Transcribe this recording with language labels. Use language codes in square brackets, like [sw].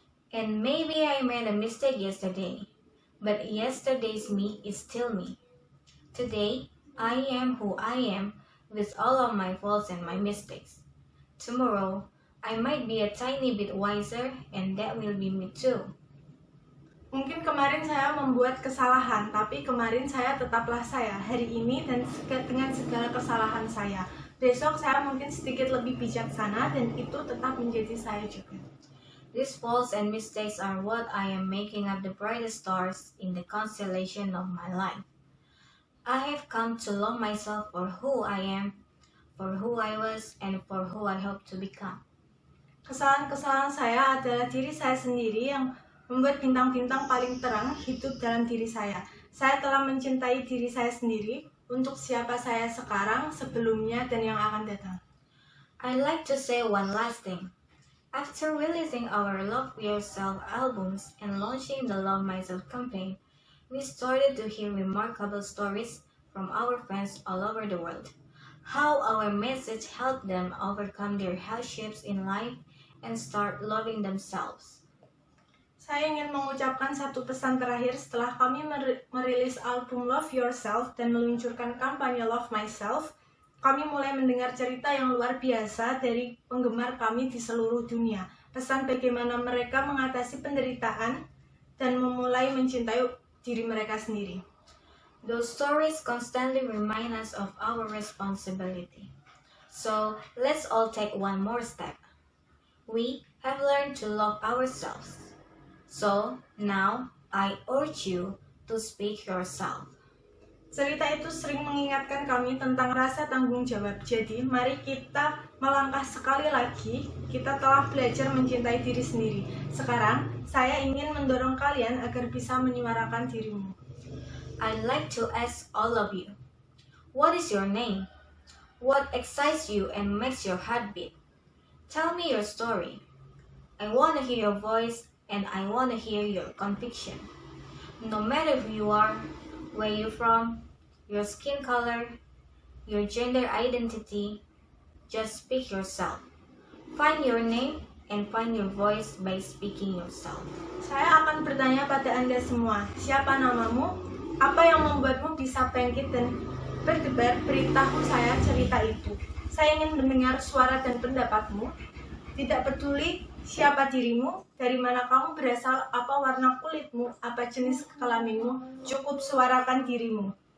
[en] And maybe I made a mistake yesterday, but yesterday's me is still me. Today, I am who I am with all of my faults and my mistakes. Tomorrow, I might be a tiny bit wiser, and that will be me too. [id] Mungkin kemarin saya membuat kesalahan, tapi kemarin saya tetaplah saya hari ini dan dengan segala kesalahan saya. Besok saya mungkin sedikit lebih bijaksana dan itu tetap menjadi saya juga. [en] These faults and mistakes are what I am making up the brightest stars in the constellation of my life. I have come to love myself for who I am, for who I was, and for who I hope to become. [id] Kesalahan-kesalahan saya adalah diri saya sendiri yang membuat bintang-bintang paling terang hidup dalam diri saya. Saya telah mencintai diri saya sendiri untuk siapa saya sekarang, sebelumnya, dan yang akan datang. [en] I'd like to say one last thing. After releasing our Love Yourself albums and launching the Love Myself campaign, we started to hear remarkable stories from our fans all over the world. How our message helped them overcome their hardships in life and start loving themselves. [id] Saya ingin mengucapkan satu pesan terakhir setelah kami merilis album Love Yourself dan meluncurkan kampanye Love Myself. Kami mulai mendengar cerita yang luar biasa dari penggemar kami di seluruh dunia. Pesan bagaimana mereka mengatasi penderitaan dan memulai mencintai diri mereka sendiri. [en] Those stories constantly remind us of our responsibility. So, let's all take one more step. We have learned to love ourselves. So, now, I urge you to speak yourself. [id] Cerita itu sering mengingatkan kami tentang rasa tanggung jawab. Jadi, mari kita melangkah sekali lagi. Kita telah belajar mencintai diri sendiri. Sekarang, saya ingin mendorong kalian agar bisa menyuarakan dirimu. [en] I'd like to ask all of you, what is your name? What excites you and makes your heart beat? Tell me your story. I want to hear your voice and I want to hear your conviction. No matter who you are, where you're from, your skin color, your gender identity, just speak yourself. Find your name and find your voice by speaking yourself. [id] Saya akan bertanya pada Anda semua, siapa namamu? Apa yang membuatmu bisa bangkit dan berdebar? Beritahu saya cerita itu. Saya ingin mendengar suara dan pendapatmu. Tidak peduli siapa dirimu, dari mana kamu berasal, apa warna kulitmu, apa jenis kelaminmu, cukup suarakan dirimu.